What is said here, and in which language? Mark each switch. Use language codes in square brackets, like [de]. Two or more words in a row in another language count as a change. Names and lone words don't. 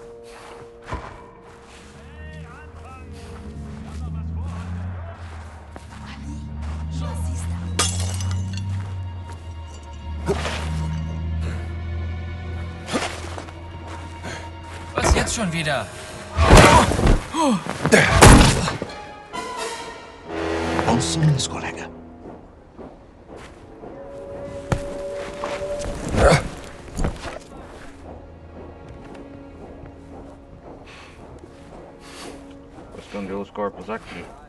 [pt] Nazista. [de] Was jetzt schon wieder? [pt] Bons sons, colega. Vou esconder os corpos aqui.